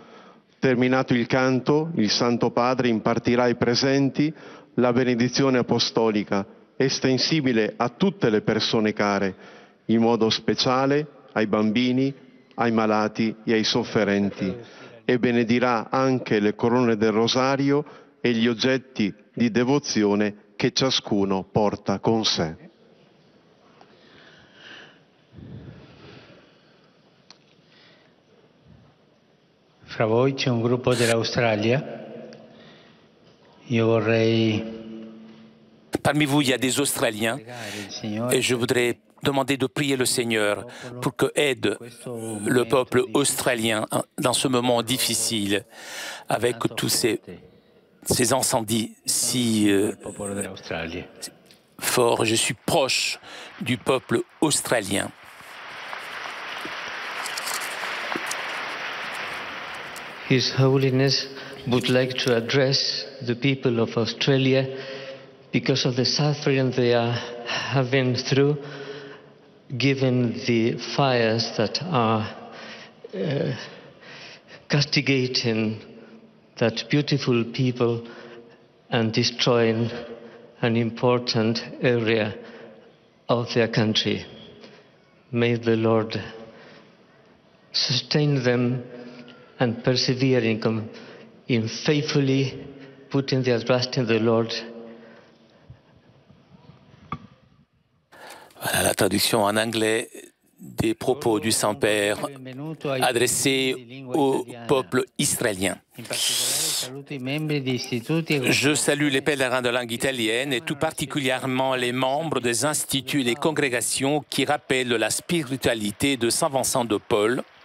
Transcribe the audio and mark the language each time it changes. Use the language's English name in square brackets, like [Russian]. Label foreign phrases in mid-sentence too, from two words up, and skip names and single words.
[Italian] Terminato il canto, il Santo Padre impartirà ai presenti la benedizione apostolica, estensibile a tutte le persone care, in modo speciale ai bambini, ai malati e ai sofferenti, e benedirà anche le corone del rosario e gli oggetti di devozione che ciascuno porta con sé. Fra voi c'è un gruppo dell'Australia. Io vorrei... [French] Parmi vous, il y a des Australiens et je voudrais demander de prier le Seigneur pour que aide le peuple australien dans ce moment difficile avec tous ces incendies si forts. Je suis proche du peuple australien. [English] His Holiness would like to address the people of Australia because of the suffering they are having through, given the fires that are castigating that beautiful people and destroying an important area of their country. May the Lord sustain them and persevere in faithfully putting their trust in the Lord. [French] Voilà la traduction en anglais des propos du Saint-Père adressés au peuple israélien. Je salue les pèlerins de langue italienne et tout particulièrement les membres des instituts et des congrégations qui rappellent la spiritualité de Saint Vincent de Paul.